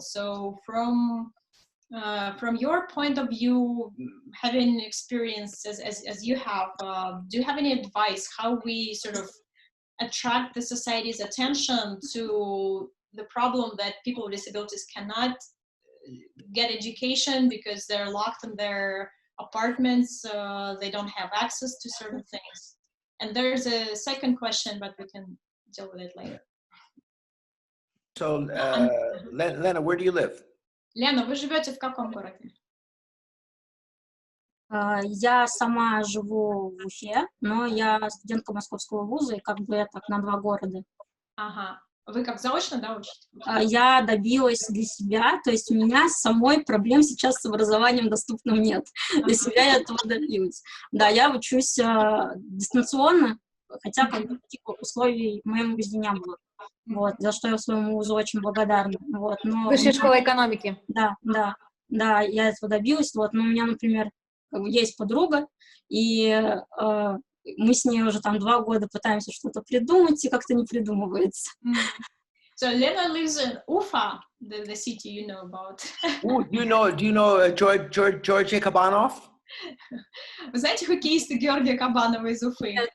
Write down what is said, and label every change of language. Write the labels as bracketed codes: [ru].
[en] So from your point of view, having experience as you have, do you have any advice how we sort of attract the society's attention to the problem that people with disabilities cannot get education because they're locked in their apartments, they don't have access to certain things? And there's a second question, but we can deal with it later. So, Lena, where do you live? [ru] Лена, вы живете в каком городе? Я сама живу в Уфе, но я студентка Московского вуза, и как бы я так на 2 города. Ага. Вы как заочно, да, учите? Я добилась для себя, то есть у меня самой проблем сейчас с образованием доступным нет. Для себя я этого добилась. Да, я учусь дистанционно, хотя как бы таких условий в моем вузе не было. Вот, за что я своему вузу очень благодарна. Вот, но Высшая школа экономики. Да, я этого добилась. Вот, но у меня, например, есть подруга, и мы с ней уже там 2 года пытаемся что-то придумать, и как-то не придумывается. [en] So Lena lives in Ufa, the city you know about. Do you know George Kabanov? [ru] Вы знаете хоккеиста Георгия Кабанова из Уфы?